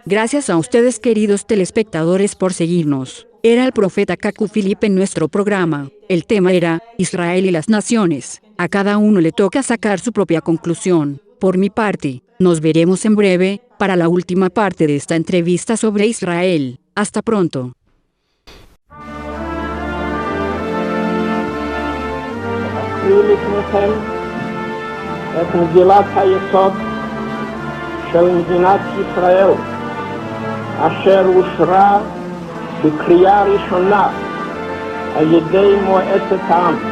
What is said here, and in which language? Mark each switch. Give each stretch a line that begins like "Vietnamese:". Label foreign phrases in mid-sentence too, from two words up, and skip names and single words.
Spanish: Gracias a ustedes, queridos telespectadores, por seguirnos. Era el profeta Kaku Philip en nuestro programa. El tema era Israel y las naciones. A cada uno le toca sacar su propia conclusión. Por mi parte, nos veremos en breve para la última parte de esta entrevista sobre Israel. Hasta pronto.
Hebrew: לפניכם את מגילת היסוד של מדינת ישראל, אשר אושרה בקריאה ראשונה על ידי מועצת העם.